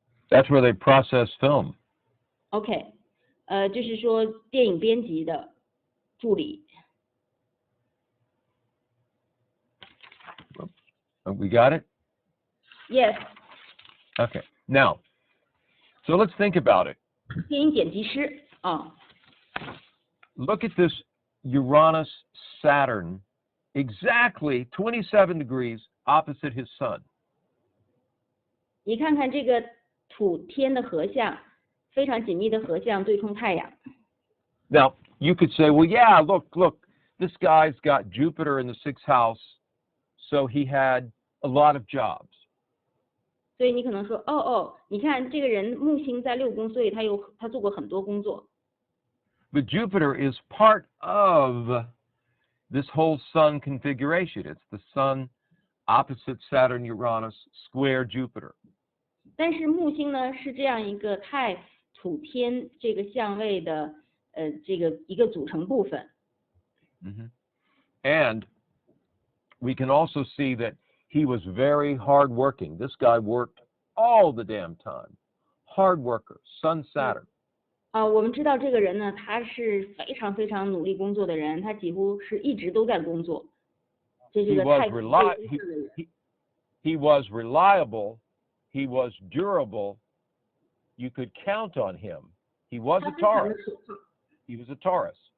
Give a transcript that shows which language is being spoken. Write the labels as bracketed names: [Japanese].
[English] That's where they process film. [Chinese] OK， 就是说电影编辑的助理。 [English] We got it? Yes. Okay. Now, so let's think about it. [Chinese] 电影剪辑师 [English] Look at this Uranus Saturn, exactly 27 degrees opposite his sun. [Chinese] 你看看这个土天的合相，非常紧密的合相对冲太阳。 [English] Now, you could say, well, yeah, look, this guy's got Jupiter in the sixth house, so he had a lot of jobs. [Chinese] 所以你可能说，你看这个人木星在6宫，所以他做过很多工作。 [English] But Jupiter is part of this whole sun configuration. It's the sun opposite Saturn, Uranus, square Jupiter. [Chinese] 但是木星呢是这样一个太土天这个相位的这个一个组成部分。 [English] And we can also see that he was very hardworking. This guy worked all the damn time. Hard worker, Sun Saturn. [Chinese] 我们知道这个人呢，他是非常非常努力工作的人，他几乎是一直都在工作。这是个太土天的人。 [English] He was reliable. He was durable. You could count on him. He was a Taurus. He was a Taurus.